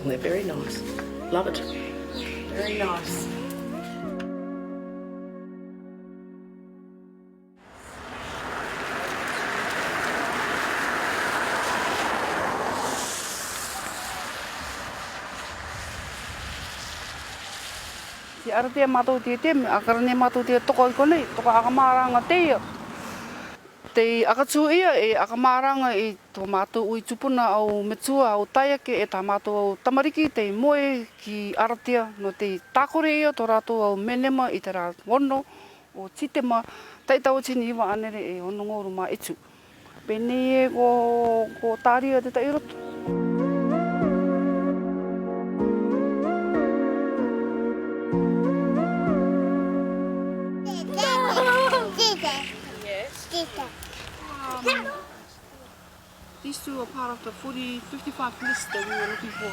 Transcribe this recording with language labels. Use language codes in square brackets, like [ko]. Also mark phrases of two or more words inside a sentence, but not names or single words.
[en] They're very nice. Love it. Very nice. [rar] Te aratea mātou te te, akarane mātou te toko i konei, toko akamaranga te ia. Te akatū ia e akamaranga i tō mātou ui tupuna au metua au taiake e tā mātou au tamariki te moe ki aratea no te tākore ia tō rātou au menema i te rā wono o titema taitau tini iwa anere e ono ngoru mā etu. Pene e ko tāria te tairoto. [en] These two are part of the 55 list that we were looking for.